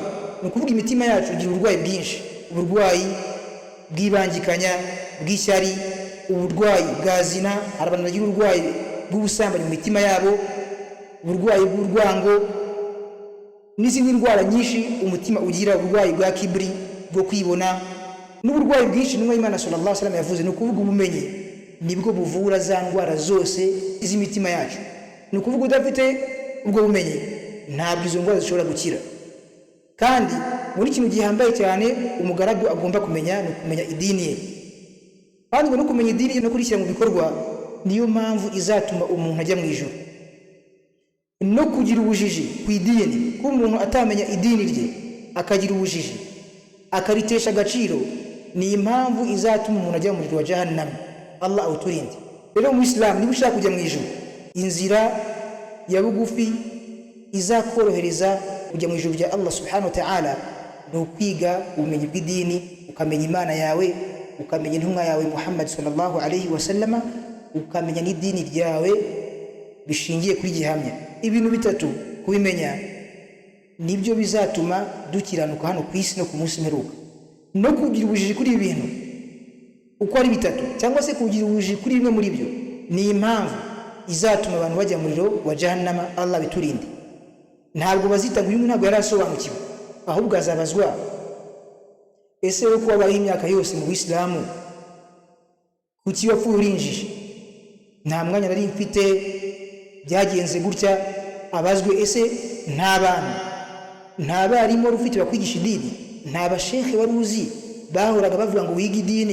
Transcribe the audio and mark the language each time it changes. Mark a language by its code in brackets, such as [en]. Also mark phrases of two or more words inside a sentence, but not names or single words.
[rw] Ni ukuvuga imitima yacu igira uburwayi bwinshi, uburwayi bw'ibangikanya, bw'ishyari, uburwayi bwa zina. Hari abantu bagira uburwayi bw'ubusambanyi mu mitima yabo, uburwayi bw'urwango n'izindi ndwara nyinshi umutima ugira, uburwayi bwa kibri, bwo kwibona, n'uburwayi bwinshi n'umwe y'Imana [ar] صلى الله عليه وسلم [rw] yavuze. Ni ukuvuga ubumenyi nibwo buvura za ndwara zose z'imitima yacu. Ni ukuvuga udafite ubwo bumenyi ntabwo izo ndwara zishobora gukira. Kandi muri kintu gihambaye cyane umugaragu agomba kumenya ni kumenya idini ye, kandi no kumenya idini no kurishyira mu bikorwa niyo mpamvu izatuma umuntu ajya mu ijuru. No kugira ubujiji ku idini, ko umuntu atamenya idini rye akagira ubujiji akaritesha agaciro, ni impamvu izatuma umuntu ajya mu muriro wa jahannam. Allah awuturinde. Rero mu Islam niba ushaka kujya mu ijuru, inzira ya bugufi izakorohereza kujya mu ijuru rya [ar] الله سبحانه وتعالى [rw] no kwiga ubumenyi bw'idini, ukamenya Imana yawe, ukamenya intumwa yawe Muhammad [ar] صلى الله عليه وسلم, [rw] ukamenya n'idini ryawe bishingiye kuri gihamya. Ibintu bitatu kubimenya nibyo bizatuma dukiranuka hano ku isi no ku munsi mperuka. No kugira ubujiji kuri ibi bintu uko ari bitatu cyangwa se kugira ubujiji kuri bimwe muri byo ni impamvu izatuma abantu bajya mu muriro wa jahannama. Allah biturinde. Ntabwo bazita ngo uyu ntabwo yarasobanukiwe, ahubwo azabazwa, ese we kuba bari imyaka yose mu Islamu kuki wapfuye urinjije? Nta mwanya nari mfite, byagenze gutya. Abazwe, ese nta bantu, nta barimu wari ufite bakwigisha idini, nta bashekhe wari uzi bahoraga bavuga ngo wiga idini?